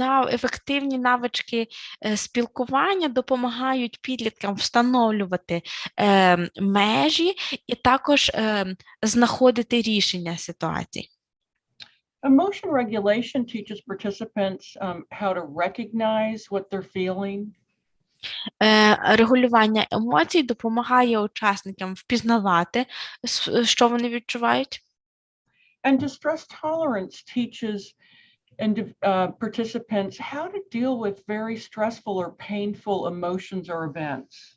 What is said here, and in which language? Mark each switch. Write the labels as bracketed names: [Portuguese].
[Ukrainian] Ефективні навички спілкування допомагають підліткам встановлювати межі і також знаходити рішення ситуацій. [English] Emotion regulation teaches participants how to recognize what they're feeling. [Ukrainian] Регулювання емоцій допомагає учасникам впізнавати, що вони відчувають. [English] And distress tolerance teaches participants how to deal with very stressful or painful emotions or events.